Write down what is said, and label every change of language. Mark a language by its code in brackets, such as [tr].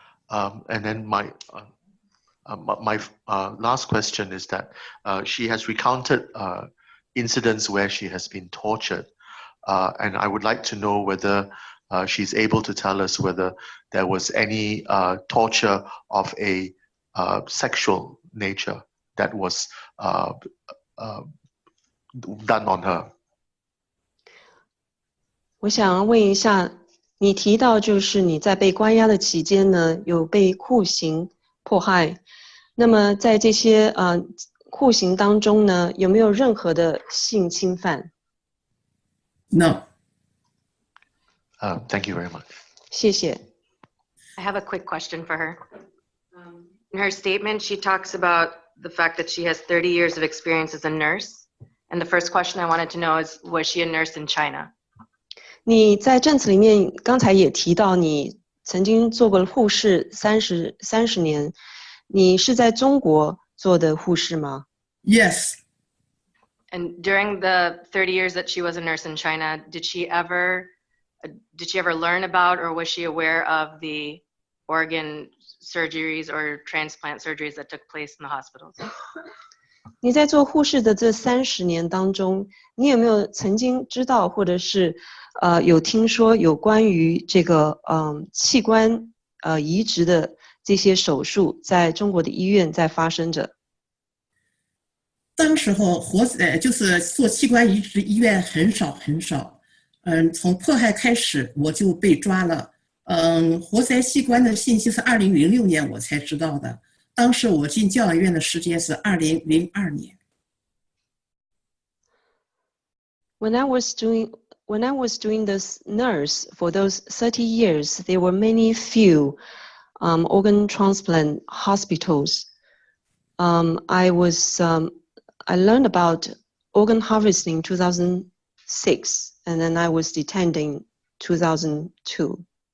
[en] And then my last question is that she has recounted incidents where she has been tortured, and I would like to know whether she's able to tell us whether there was any torture of a sexual nature that was done on her. [zh] 我想问一下，你提到就是你在被关押的期间呢，有被酷刑迫害。那么在这些酷刑当中呢，有没有任何的性侵犯？ [en] No. Thank you very much. [zh] 谢谢。 [en] I have a quick question for her. In her statement, she talks about the fact that she has 30 years of experience as a nurse. And the first question I wanted to know is, was she a nurse in China? [zh] 你在证词里面刚才也提到，你曾经做过护士30年，你是在中国做的护士吗？ [en] Yes. And during the 30 years that she was a nurse in China, did she ever learn about or was she aware of the organ surgeries or transplant surgeries that took place in the hospitals? [zh] 你在做护士的这30年当中，你有没有曾经知道，或者是有听说有关于这个器官移植的这些手术在中国的医院在发生着？当时候就是做器官移植医院很少很少。从迫害开始我就被抓了。活塞器官的信息是2006年我才知道的。当时我进教养院的时间是2002年。 [en] When I was doing this nurse for those 30 years, there were few organ transplant hospitals. I learned about organ harvesting in 2006, and then I was detained in 2002.